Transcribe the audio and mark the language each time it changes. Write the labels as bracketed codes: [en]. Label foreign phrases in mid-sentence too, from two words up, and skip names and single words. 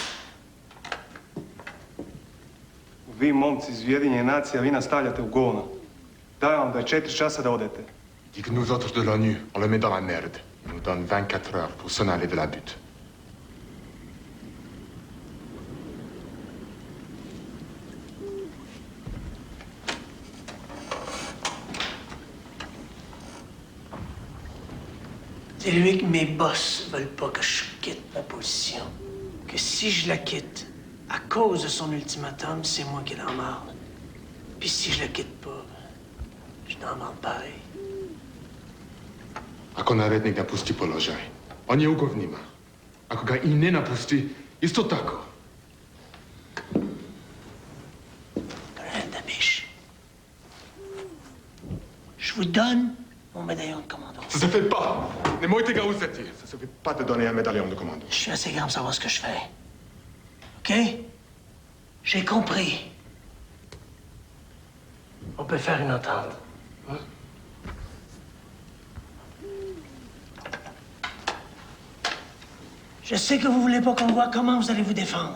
[bs] Vi, momci iz Ujedinjenih nacija, vi nas stavljate u govno. Da, onda je 4 časa da odete. [fr] Dis que nous autres de l'ONU, on le met dans la merde. Il nous donne 24 heures pour s'en aller de la butte. Dis-lui que mes boss veulent pas que je quitte ma position. Que si je la quitte, à cause de son ultimatum, c'est moi qui l'emmerde. Puis si je la quitte pas, je l'emmerde pareil. [bs] Ako narednik napusti položaj, on je ugovnima. Ako ga i ne napusti, isto tako. [fr] Colonel Dabiche, je vous donne mon médaillon de commando. Ça se fait pas. [bs] Nemojte ga uzeti. [fr] Ça se fait pas te donner un médaillon de commando. Je suis assez grand pour savoir ce que je fais. OK? J'ai compris. On peut faire une entente. Hein? Je sais que vous voulez pas qu'on voit comment vous allez vous défendre.